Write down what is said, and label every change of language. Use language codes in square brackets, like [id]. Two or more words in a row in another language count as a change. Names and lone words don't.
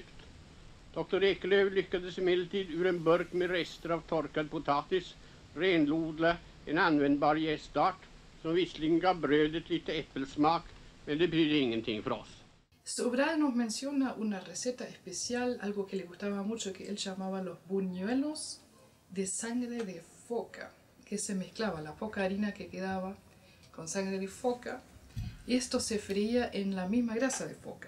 [sv] Dr. Ekelöf lyckades emellertid ur en burk med rester av torkad potatis renlodla en användbar jästart som visserligen gav brödet lite äppelsmak, men det betydde ingenting för oss. [es] Sobral nos menciona una receta especial, algo que le gustaba mucho, que él llamaba los buñuelos de sangre de foca, que se mezclaba la poca harina que quedaba con sangre de foca, y esto se freía en la misma grasa de foca.